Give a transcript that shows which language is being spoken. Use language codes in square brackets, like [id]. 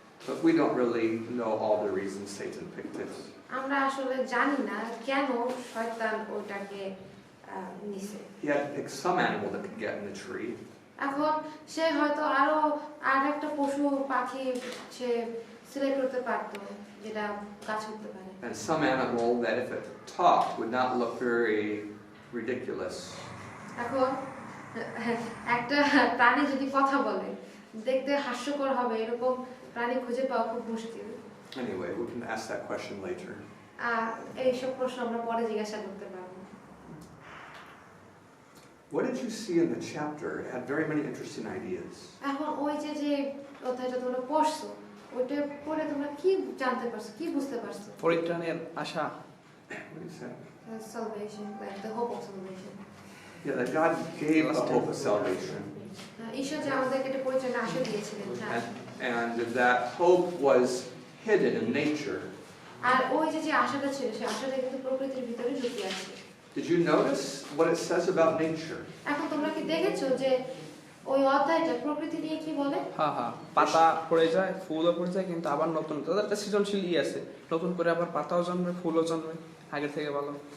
[en] But we don't really know all the reasons Satan picked it. [bn] আমরা আসলে জানি না কেন শয়তান ওটাকে নিছে। [en] He had to pick some animal that could get in the tree. [bn] এখন সে হয়তো আর একটা পশু পাখি সে সিলেক্ট করতে পারতো যেটা গাছ উঠতে পারে। [en] And some animal that if it talked would not look very ridiculous. [bn] এখন একটা প্রাণী যদি কথা বলে দেখতে হাস্যকর হবে এরকম প্রাণী খুঁজে পাওয়া খুব মুশকিল। [en] Anyway, we can ask that question later. [bn] এইসব প্রশ্ন আমরা পরে জিজ্ঞাসা করতে পারবো। [en] What did you see in the chapter? It had very many interesting ideas. [bn] এখন ওই যে অধ্যায়টা তোমরা পড়ছো ওইটা পড়ে তোমরা কি জানতে পারছো, কি বুঝতে পারছো? পরিত্রাণের আশা। [en] What do you say? Salvation, like the hope of salvation. Yeah, that God gave us hope of salvation. [bn] ঈশ্বর যে আমাদেরকে একটা পরিত্রাণের আশা দিয়েছিলেন, [en] And that hope was hidden in nature. [bn] আর ওই যে আশাটা ছিল সেই আশাটা কিন্তু প্রকৃতির ভিতরে লুকিয়ে আছে। [en] Did you notice what it says about nature? [bn] এখন তোমরা কি দেখেছো যে ওই অধ্যায়টা প্রকৃতি নিয়ে কি বলে? হ্যাঁ হ্যাঁ, পাতা পড়ে যায়, ফুলও পড়ে যায়, কিন্তু আবার নতুন তাদের একটা সৃজনশীল আছে, নতুন করে আবার পাতাও জন্মে, ফুলও জন্মে, আগের থেকে ভালো।